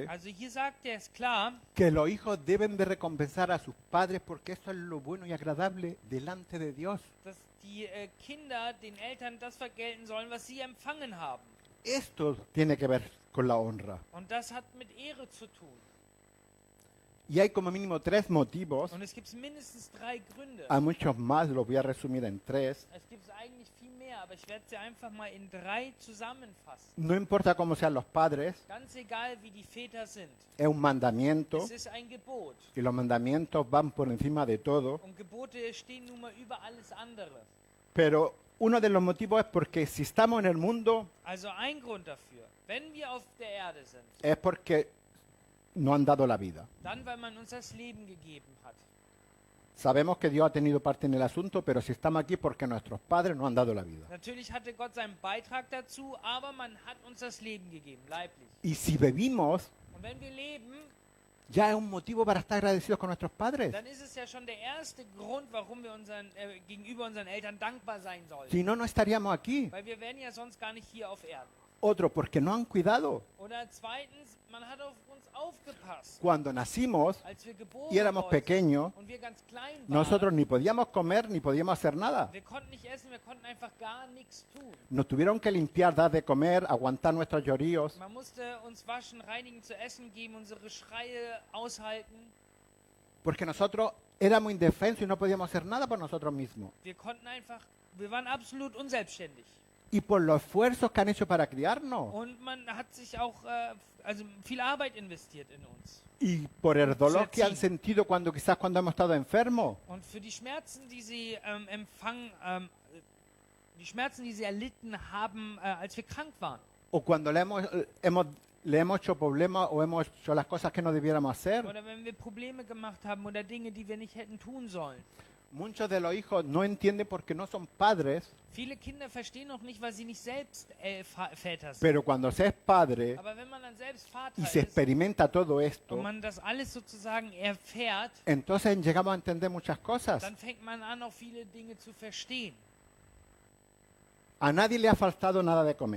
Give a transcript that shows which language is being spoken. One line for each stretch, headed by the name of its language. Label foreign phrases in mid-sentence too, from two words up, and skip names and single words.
German: Also hier sagt er es klar,
Spanish: que los hijos deben de recompensar a sus padres porque esto es lo bueno y agradable delante de Dios.
German: dass die Kinder den Eltern das vergelten sollen, was sie empfangen haben.
Spanish: Esto tiene que ver con la honra.
German: Und das hat mit Ehre zu tun.
Spanish: Y hay como mínimo 3 motivos.
German: Und es gibt mindestens 3 Gründe.
Spanish: Hay muchos más, los voy a resumir en 3.
German: Es gibt eigentlich viel mehr, aber ich werde sie einfach mal in 3 zusammenfassen.
Spanish: No importa cómo sean los padres,
German: Ganz egal, wie die Väter sind.
Spanish: es un mandamiento
German: Es ist ein Gebot.
Spanish: y los mandamientos van por encima de todo.
German: Und Gebote stehen nun mal über alles andere.
Spanish: Pero uno de los motivos es porque si estamos en el mundo
German: Also ein Grund dafür, wenn wir auf der Erde sind,
Spanish: es porque no han dado la vida.
German: dann weil man uns das Leben gegeben hat.
Spanish: Sabemos que Dios ha tenido parte en el asunto, pero si estamos aquí porque nuestros padres no han dado la vida.
German: Natürlich hatte Gott seinen Beitrag dazu, aber man hat uns das Leben gegeben, leiblich.
Spanish: Y si vivimos,
German: Und wenn wir leben,
Spanish: ya es un motivo para estar agradecidos con nuestros padres.
German: dann ist es ja schon der erste Grund, warum wir gegenüber unseren Eltern dankbar sein sollen.
Spanish: Si no, no estaríamos aquí.
German: Weil wir wären ja sonst gar nicht hier auf Erden.
Spanish: Otro, porque no han cuidado.
German: Oder zweitens, man hat auf uns aufgepasst.
Spanish: Cuando nacimos
German: Als wir geboren
Spanish: y éramos
German: worden
Spanish: pequeños,
German: und wir ganz klein waren,
Spanish: nosotros ni podíamos comer ni podíamos hacer nada.
German: wir konnten nicht essen, wir konnten einfach gar nichts tun.
Spanish: Nos tuvieron que limpiar, dar de comer, aguantar nuestros lloríos,
German: Man musste uns waschen, reinigen, zu essen geben, unsere Schreie aushalten.
Spanish: porque nosotros éramos indefensos y no podíamos hacer nada por nosotros mismos.
German: Wir waren absolut unselbstständig.
Spanish: Y por los esfuerzos que han hecho para criarnos,
German: Und man hat sich auch also viel Arbeit investiert in uns.
Spanish: y por el dolor que han sentido cuando hemos estado enfermos,
German: Und für die Schmerzen, die sie die Schmerzen, die sie erlitten haben, als wir krank waren.
Spanish: o cuando le hemos hecho problemas o hemos hecho las cosas que no debiéramos hacer.
German: Oder wenn wir Probleme gemacht haben oder Dinge, die wir nicht hätten tun sollen.
Spanish: Muchos de los hijos no entienden porque no son padres,
German: Viele Kinder verstehen noch nicht, weil sie nicht selbst Väter sind.
Spanish: pero cuando se es padre
German: Aber wenn man dann selbst Vater
Spanish: y se
German: ist
Spanish: experimenta todo
German: und
Spanish: esto,
German: man das alles sozusagen erfährt,
Spanish: entonces llegamos a entender muchas cosas.
German: dann fängt man an, auch viele Dinge zu verstehen.
Spanish: A nadie le ha faltado nada de comer.